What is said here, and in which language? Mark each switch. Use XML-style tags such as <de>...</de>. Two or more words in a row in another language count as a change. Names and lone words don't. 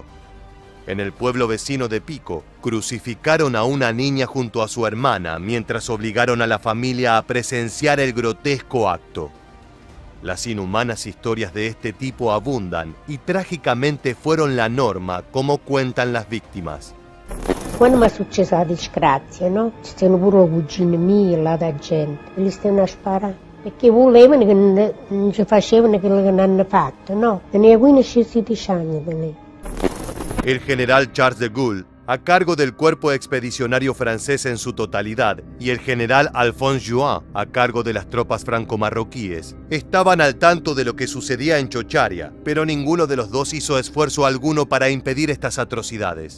<es>En el pueblo vecino de Pico, crucificaron a una niña junto a su hermana mientras obligaron a la familia a presenciar el grotesco acto. Las inhumanas historias de este tipo abundan y trágicamente fueron la norma, como cuentan las víctimas.</es> <it>Quando mi è successa la disgrazia, no? Ci stanno pure le cugine mie, là da gente, e li stanno a sparare. Perché volevano che non ci facevano quello che non hanno fatto, no? Tenia 15-16 anni da lei.</it> <es>El general Charles de Gaulle, a cargo del cuerpo expedicionario francés en su totalidad, y el general Alphonse Juin, a cargo de las tropas franco-marroquíes, estaban al tanto de lo que sucedía en Chocharia, pero ninguno de los dos hizo esfuerzo alguno para impedir estas atrocidades.</es>